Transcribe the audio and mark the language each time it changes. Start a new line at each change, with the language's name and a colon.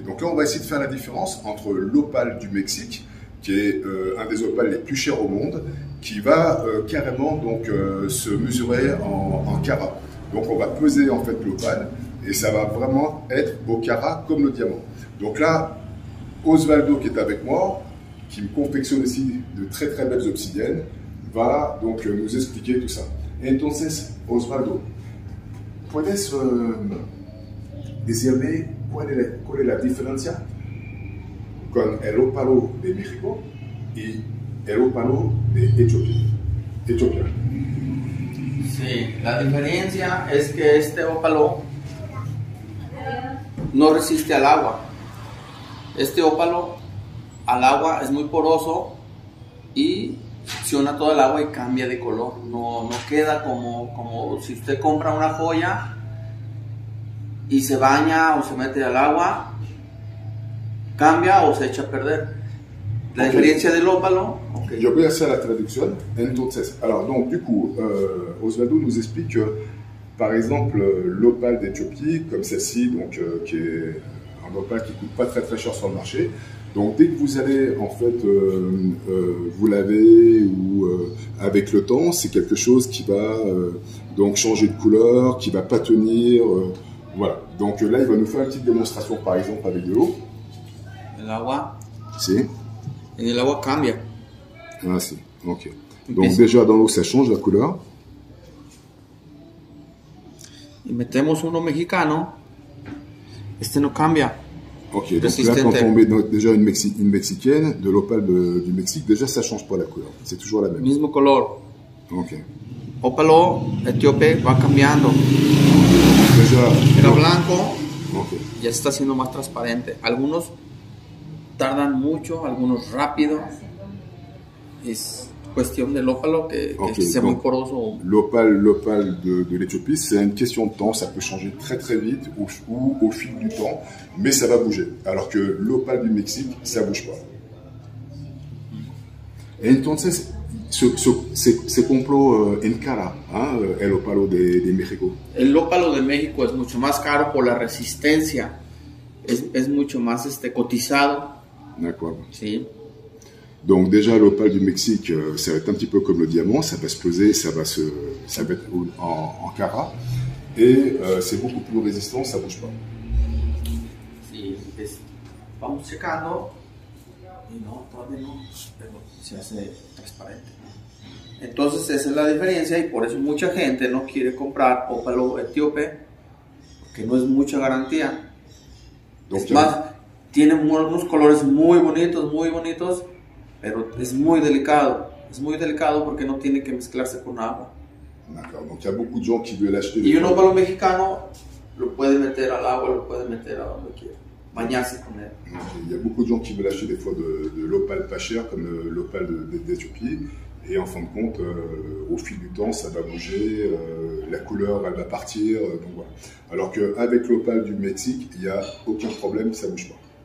French: Donc là, on va essayer de faire la différence entre l'opale du Mexique, qui est un des opales les plus chers au monde, qui va carrément donc se mesurer en carats. Donc on va peser en fait l'opale et ça va vraiment être au carat comme le diamant. Donc là, Osvaldo qui est avec moi, qui me confectionne aussi de très très belles obsidiennes, va donc nous expliquer tout ça.
Spanish: Entonces, Osvaldo, ¿puedes decirme cuál es la diferencia con el ópalo de México y el ópalo de Etiopía? Sí, la diferencia es que este ópalo no resiste al agua. Este ópalo al agua es muy poroso y succiona todo el agua y cambia de color. No queda como si usted compra una joya y se baña o se mete al agua, cambia o se echa a perder. La diferencia del ópalo. Okay.
French: Je vais faire la traduction. Entonces, alors donc du coup, Osvaldo nous explique que, par exemple, l'opale d'Éthiopie, comme celle-ci, donc qui est un opale qui coûte pas très très cher sur le marché. Donc dès que vous allez en fait vous laver ou avec le temps, c'est quelque chose qui va donc changer de couleur, qui va pas tenir. Voilà. Donc là, il va nous faire une petite démonstration, par exemple avec de l'eau.
Spanish: El agua. Si. En el agua cambia. Ah si, ok.
French: Donc déjà dans l'eau ça change la couleur.
Spanish: Y metemos uno mexicano, este no cambia.
French: Ok, donc là quand on met déjà une mexicaine, de l'opale du Mexique, déjà ça change pas la couleur, c'est toujours la même.
Spanish: Mismo color. Ok. Ópalo etíope va cambiando.
French: Déjà.
Spanish: Era blanco, okay. Ya está siendo más transparente. Algunos tardan mucho, algunos rápido. Es cuestión del ópalo que sea muy poroso.
French: L'opale de l'Éthiopie, c'est une question de temps, ça peut changer très très vite ou au fil du temps, mais ça va bouger. Alors que l'opale du Mexique, ça bouge pas.
Spanish: Entonces, se compró en cara, ¿eh? El ópalo de México. El ópalo de México es mucho más caro por la resistencia. Es mucho más cotizado.
French: D'accord.
Spanish: Sí.
French: Donc déjà l'opale du Mexique, ça va être un petit peu comme le diamant, ça va se peser, ça va être en carats, et c'est beaucoup plus résistant, ça bouge pas.
Spanish: Sí, vamos checando, y no, todavía no, pero se hace transparente. Entonces esa es la diferencia y por eso mucha gente no quiere comprar ópalo etíope, porque no es mucha garantía. Es más, tiene unos colores muy bonitos, pero es muy delicado porque no tiene que mezclarse con agua.
French: D'accord, donc il y a beaucoup de gens qui veulent acheter.
Spanish: Y un ópalo mexicano lo puede meter al agua, lo puede meter a donde quiera, bañarse con él.
French: Il y a beaucoup de gens qui veulent acheter des fois de l'opale pas chère, comme l'opale d'Éthiopie, et en fin de compte, au fil du temps, ça va bouger, la couleur elle va partir, donc voilà. Alors qu'avec l'opale du Mexique, il n'y a aucun problème, ça bouge pas.